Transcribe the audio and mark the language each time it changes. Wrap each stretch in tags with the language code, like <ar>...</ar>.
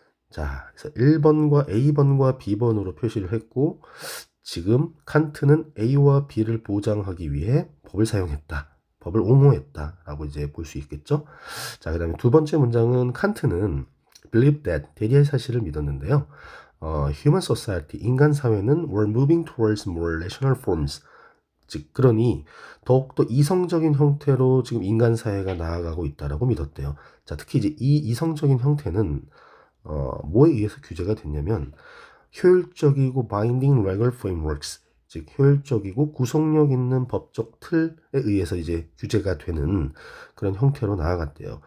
<ko>자, 그래서 1번과 A번과 B번으로 표시를 했고 지금 칸트는 A와 B를 보장하기 위해 법을 사용했다. 법을 옹호했다라고 이제 볼 수 있겠죠. 자, 그다음에 두 번째 문장은 칸트는</ko> <en>believed that</en> <ko>대리의 사실을 믿었는데요.</ko> <en>human society</en> <ko>인간 사회는</ko> <en>were moving towards more rational forms.</en> <ko>즉 그러니 더욱더 이성적인 형태로 지금 인간 사회가 나아가고 있다라고 믿었대요. 자, 특히 이제 이 이성적인 형태는 뭐에 의해서 규제가 됐냐면 효율적이고</ko> <en>binding legal frameworks,</en> <ko>즉 효율적이고 구속력 있는 법적 틀에 의해서 이제 규제가 되는 그런 형태로 나아갔대요.</ko>